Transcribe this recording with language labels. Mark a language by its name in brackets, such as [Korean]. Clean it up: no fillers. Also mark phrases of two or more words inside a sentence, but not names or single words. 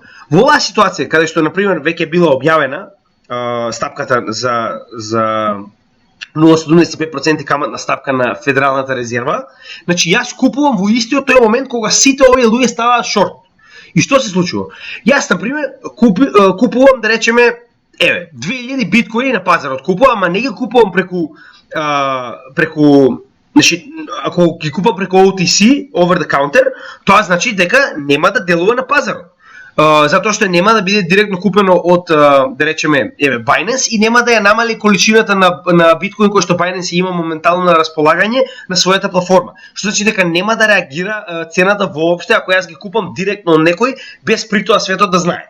[Macedonian] Во оваа ситуација каде што на пример веќе била објавена стапката за 0,75% каматна стапка на Федералната резерва, значи јас купувам во истиот тој момент кога сите овие луѓе ставаат шорт. И што се случува? Јас на пример купувам да речеме 2000 биткоини на пазарот купувам, ама не ги купувам преку значи ако ги купам преку OTC, [English] over the counter, [Macedonian] тоа значи дека нема да делува на пазарот. Затоа што нема да биде директно купено од да речеме Binance и нема да ја намали количината на биткоин кој што Binance има моментално на располагање на својата платформа. Што значи дека нема да реагира цената воопште ако јас ги купам директно од некој без при тоа светот да знае.